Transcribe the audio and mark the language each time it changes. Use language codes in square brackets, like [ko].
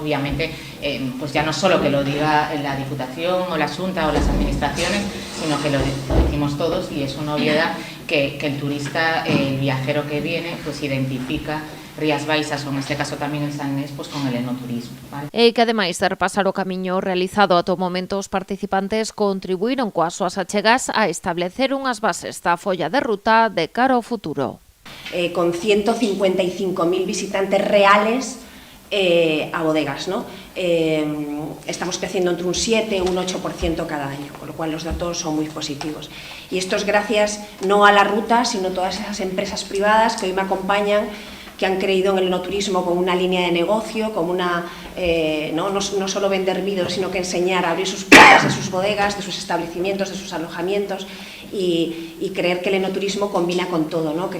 [es] Obviamente pues ya no solo que lo diga la Diputación o la Xunta o las administraciones, sino que lo decimos todos, y es una obviedad que el turista, el viajero que viene, pues identifica Rías Baixas, [gl] ou neste caso tamén [es] el Salnés, pues con el enoturismo, vale? [gl] E que ademais de repasar o camiño realizado ata o momento, os participantes contribuíron coas súas achegas a establecer unhas bases da folla de ruta de cara ao futuro. [es] Con 155.000 visitantes reales a bodegas, ¿no? Estamos creciendo entre un 7 y un 8% cada año, con lo cual los datos son muy positivos. Y esto es gracias no a la ruta, sino a todas esas empresas privadas que hoy me acompañan, que han creído en el enoturismo como una línea de negocio, como una no solo vender vinos, sino que enseñar a abrir sus puertas de sus bodegas, de sus establecimientos, de sus alojamientos, y creer que el enoturismo combina con todo, ¿no?